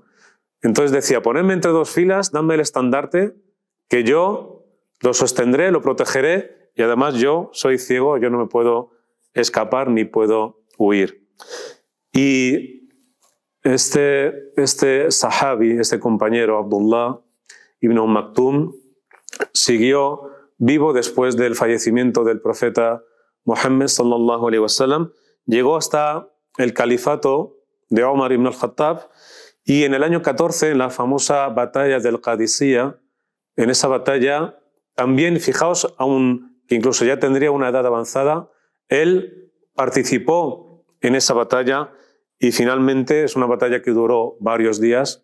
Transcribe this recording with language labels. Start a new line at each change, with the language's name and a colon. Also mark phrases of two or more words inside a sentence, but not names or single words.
Spanish: Entonces decía: ponedme entre dos filas, dame el estandarte, que yo lo sostendré, lo protegeré, y además yo soy ciego, yo no me puedo escapar ni puedo huir. Y este sahabi, este compañero, Abdullah ibn Maktum, siguió vivo después del fallecimiento del profeta Muhammad
Arabic: صلى الله عليه وسلم,
Spanish: llegó hasta el califato de Omar ibn al-Khattab, y en el año 14, en la famosa batalla del Qadisiyah, en esa batalla también, fijaos, aún que incluso ya tendría una edad avanzada, él participó en esa batalla y finalmente es una batalla que duró varios días.